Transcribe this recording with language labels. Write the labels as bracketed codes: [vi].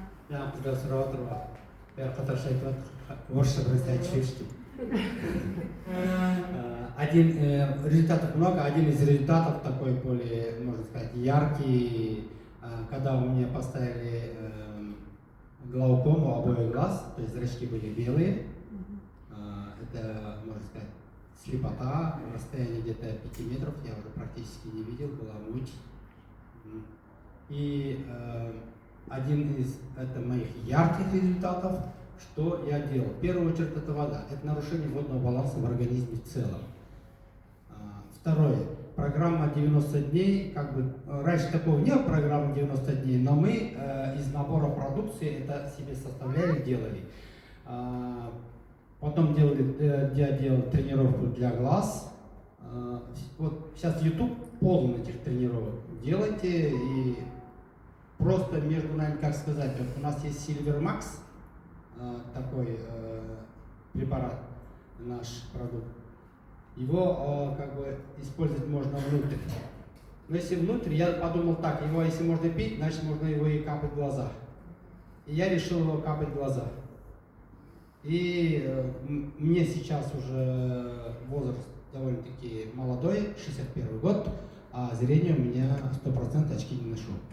[kk] Жаңа қыздар сұрап отыр ма? Бәрі қатарша айтып отыр, орысша біраз айтып жіберші деп. [ru] Результатов много. Один из результатов такой более, можно сказать, яркий, когда у меня поставили глаукому обоих глаз, то есть зрачки были белые. Это, можно сказать, слепота, расстояние где-то 5 метров, я уже практически не видел, была муть. И один из моих ярких результатов, что я делал? В первую очередь это вода. Это нарушение водного баланса в организме в целом. Второе. Программа 90 дней. Как бы, раньше такого не было программы 90 дней, но мы из набора продукции это себе составляли, делали. Потом я делал тренировку для глаз. Вот сейчас YouTube полон этих тренировок. Делайте и просто между нами, как сказать, вот у нас есть Silver Max, такой препарат, наш продукт. Его как бы использовать можно внутрь. Но если внутрь, я подумал так, его если можно пить, значит можно его и капать в глаза. И я решил его капать в глаза. И мне сейчас уже возраст довольно-таки молодой, 61 год, а зрение у меня 100% очки не ношу.